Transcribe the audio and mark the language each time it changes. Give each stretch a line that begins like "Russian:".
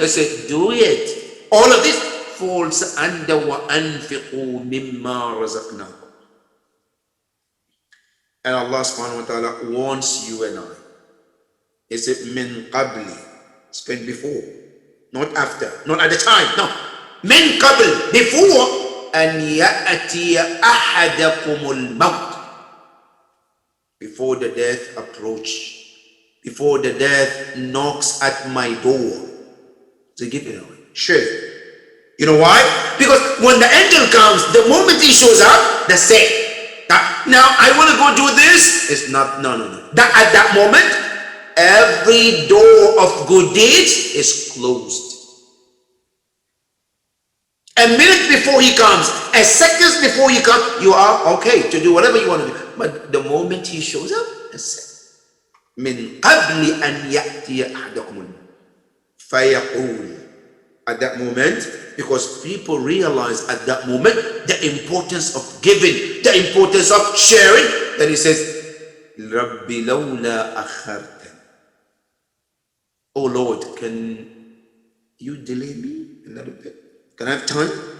English: I say, do it. All of this falls under
Arabic: وَأَنْفِقُوا مِمَّا رَزَقْنَاكُمْ.
English: And Allah subhanahu wa ta'ala wants you and I. He said,
Arabic: مِنْ قَبْلِ
English: Spend before, not after, not at the time. No.
Arabic: من قبل,
English: before
Arabic: أن يأتي أحدكم الموت.
English: Before the death approach, before the death knocks at my door. So give it away. Sure. You know why? Because when the angel comes, the moment he shows up, that's it. Now I want to go do this. It's not, no. That at that moment, every door of good deeds is closed. A minute before he comes, a seconds before he comes, you are okay to do whatever you want to do. But the moment he shows up, that's it.
Arabic: من قبل أن يأتي أحدكم فيقول.
English: At that moment, because people realize at that moment the importance of giving, the importance of sharing, then he says,
Arabic: رَبِّ لَوْلَا أَخَّرْتَنِ.
English: Oh Lord, can you delay me a little bit? Can I have time?